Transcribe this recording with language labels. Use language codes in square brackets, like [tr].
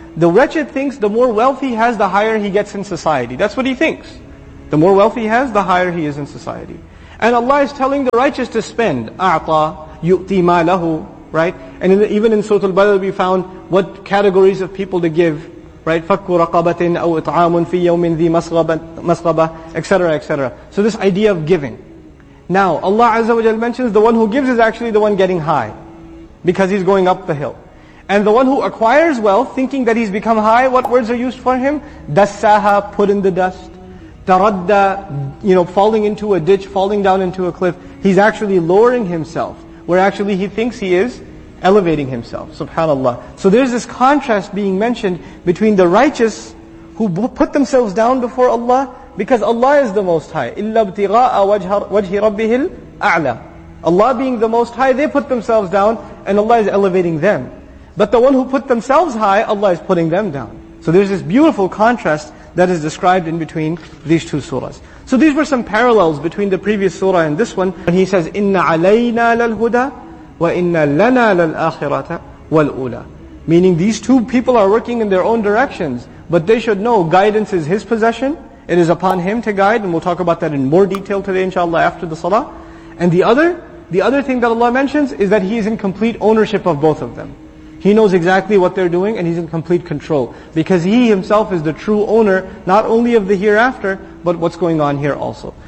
[en] The wretched thinks the more wealth he has, the higher he gets in society. That's what he thinks. The more wealth he has, the higher he is in society. And Allah is telling the righteous to spend. [ar] أَعْطَى يُؤْتِي مَا لَهُ. [en] Right? And even in Surah Al-Badr we found what categories of people to give. Right? [ar] فَكُّ رَقَبَةٍ أَوْ إِطْعَامٌ فِي يَوْمٍ ذِي مَسْغَبَةٍ [en] etc. etc. So this idea of giving. Now, Allah Azza wa Jal mentions the one who gives is actually the one getting high. Because he's going up the hill. And the one who acquires wealth, thinking that he's become high, what words are used for him? [ar] دَسَّاهَا, [en] put in the dust. [ar] تَرَدَّى, [en] you know, falling into a ditch, falling down into a cliff. He's actually lowering himself. Where actually he thinks he is elevating himself. SubhanAllah. So there's this contrast being mentioned between the righteous who put themselves down before Allah because Allah is the Most High. [ar] إِلَّا ابْتِغَاءَ وَجْهِ رَبِّهِ الْأَعْلَى. [en] Allah being the Most High, they put themselves down and Allah is elevating them. But the one who put themselves high, Allah is putting them down. So there's this beautiful contrast that is described in between these two surahs. So these were some parallels between the previous surah and this one. And he says, [ar] إِنَّ عَلَيْنَا لَلْهُدَى وَإِنَّ لَنَا لَلْآخِرَةَ وَالْأُولَى. [en] Meaning these two people are working in their own directions. But they should know guidance is his possession. It is upon him to guide. And we'll talk about that in more detail today inshallah after the salah. And the other thing that Allah mentions is that he is in complete ownership of both of them. He knows exactly what they're doing and he's in complete control. Because he himself is the true owner, not only of the hereafter, but what's going on here also.